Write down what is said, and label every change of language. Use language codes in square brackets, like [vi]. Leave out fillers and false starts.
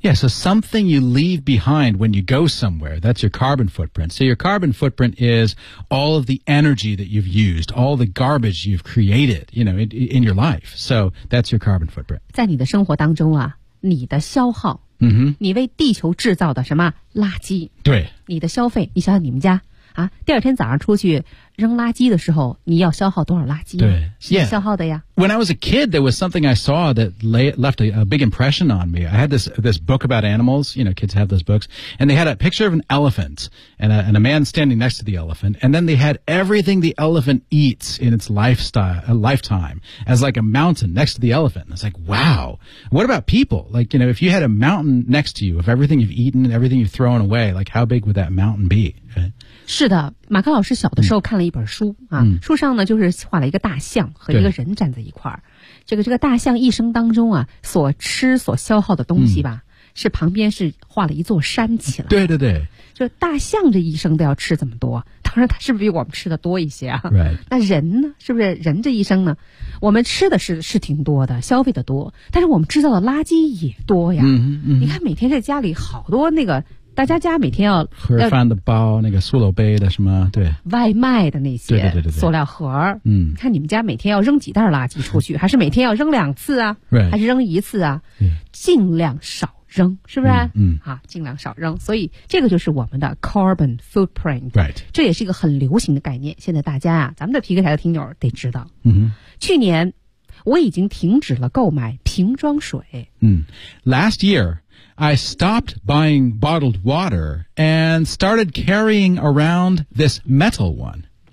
[en] Yeah, so something you leave behind when you go somewhere, that's your carbon footprint. So your carbon footprint is all of the energy that you've used, all the garbage you've created, you know, in your life. So that's your carbon footprint. [zh] 在你的生活当中啊你的消耗、 mm-hmm. 你为地球制造的什么垃圾对你的消费你想想你们家啊第二天早上出去扔垃圾的时候，你要消耗多少垃圾？对，要消耗的呀。 [en] When I was a kid, there was something I saw that left a big impression on me. I had this book about animals. You know, kids have those books. And they had a picture of an elephant and a man standing next to the elephant. And then they had everything the elephant eats in its lifetime as like a mountain next to the elephant. And it's like, wow. What about people? Like, you know, if you had a mountain next to you, of everything you've eaten and everything you've thrown away, like how big would that mountain be? [zh] 是的，马克老师小的时候看了一本书啊，书上呢就是画了一个大象和一个人站在一块儿。这个大象一生当中啊，所吃所消耗的东西吧，是旁边是画了一座山起来。对对对，就大象这一生都要吃这么多，当然它是不是比我们吃的多一些啊？ [en] Right. [zh] 那人呢？是不是人这一生呢？我们吃的是挺多的，消费的多，但是我们制造的垃圾也多呀。嗯嗯，你看每天在家里好多那个。大家每天要盒饭的包，那个塑料杯的什么，对，外卖的那些，对对对对，塑料盒，嗯，看你们家每天要扔几袋垃圾出去，还是每天要扔两次啊？对，还是扔一次啊？尽量少扔，是不是？尽量少扔。所以这个就是我们的 carbon footprint， [en] right？ [zh] 这也是一个很流行的概念。现在大家啊，咱们的皮克台的听友得知道，嗯，去年我已经停止了购买瓶装水， [en] last year。 I stopped buying bottled water and started carrying around this metal one.